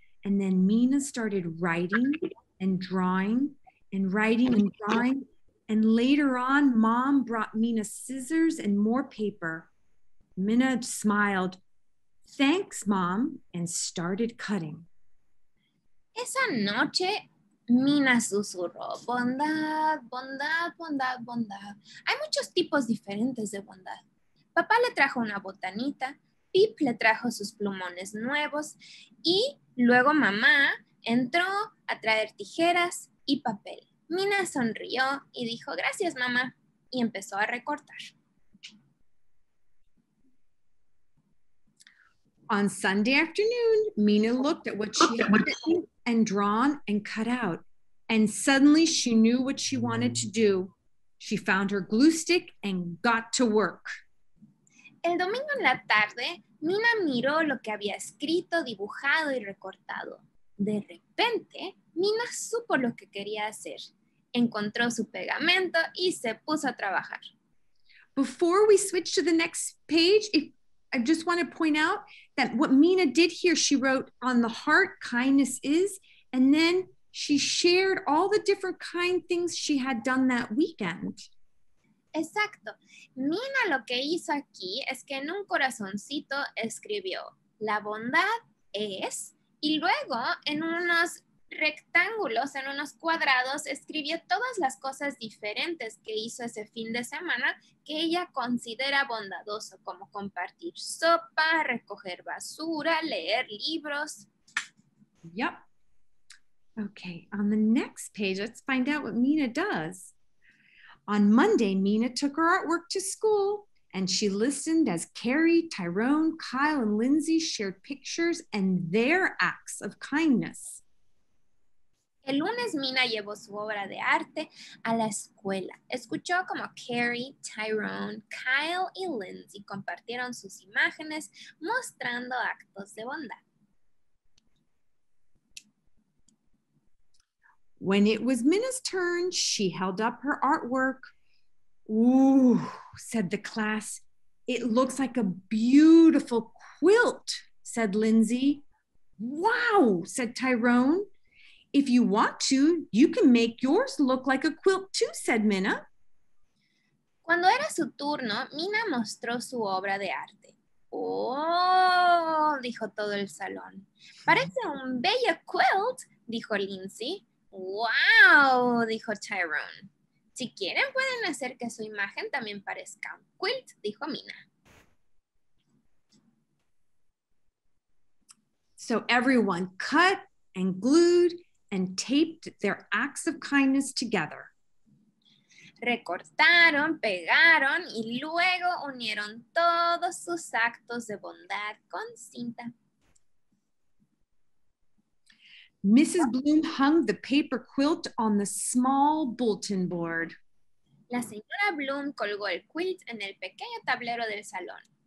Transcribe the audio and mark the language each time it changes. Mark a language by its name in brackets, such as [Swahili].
[English] And then Mina started writing and drawing and writing and drawing. And later on, Mom brought Mina scissors and more paper. Mina smiled, thanks, Mom, and started cutting. [Spanish] Esa noche, Mina susurró, bondad, bondad, bondad, bondad. Hay muchos tipos diferentes de bondad. Papá le trajo una botanita, Pip le trajo sus plumones nuevos y luego mamá entró a traer tijeras y papel. Mina sonrió y dijo, gracias, mamá, y empezó a recortar. [English] On Sunday afternoon, Mina looked at what she had written and drawn and cut out, and suddenly she knew what she wanted to do. She found her glue stick and got to work. [Spanish] El domingo en la tarde, Mina miró lo que había escrito, dibujado y recortado. De repente, Mina supo lo que quería hacer. Encontró su pegamento y se puso a trabajar. [English] Before we switch to the next page, I just want to point out that what Mina did here, she wrote on the heart, kindness is, and then she shared all the different kind things she had done that weekend. [Spanish] Exacto. Mina lo que hizo aquí es que en un corazoncito escribió, la bondad es, y luego en unos rectángulos, en unos cuadrados, escribió todas las cosas diferentes que hizo ese fin de semana que ella considera bondadoso, como compartir sopa, recoger basura, leer libros. [English] Yep. Okay, on the next page, let's find out what Mina does. On Monday, Mina took her artwork to school and she listened as Carrie, Tyrone, Kyle, and Lindsay shared pictures and their acts of kindness. [Spanish] El lunes Mina llevó su obra de arte a la escuela. Escuchó como Carrie, Tyrone, Kyle y Lindsay compartieron sus imágenes mostrando actos de bondad. [English] When it was Mina's turn, she held up her artwork. Ooh, said the class. It looks like a beautiful quilt, said Lindsay. Wow, said Tyrone. If you want to, you can make yours look like a quilt too, said Mina. [Spanish] Cuando era su turno, Mina mostró su obra de arte. ¡Oh!, dijo todo el salón. Parece un bello quilt, dijo Lindsay. ¡Wow!, dijo Tyrone. Si quieren, pueden hacer que su imagen también parezca un quilt, dijo Mina. [English] So everyone cut and glued and taped their acts of kindness together. [Spanish] Recortaron, pegaron y luego unieron todos sus actos de bondad con cinta. [English] Mrs. Bloom hung the paper quilt on the small bulletin board. [Spanish] La señora Bloom colgó el quilt en el pequeño tablero del salón.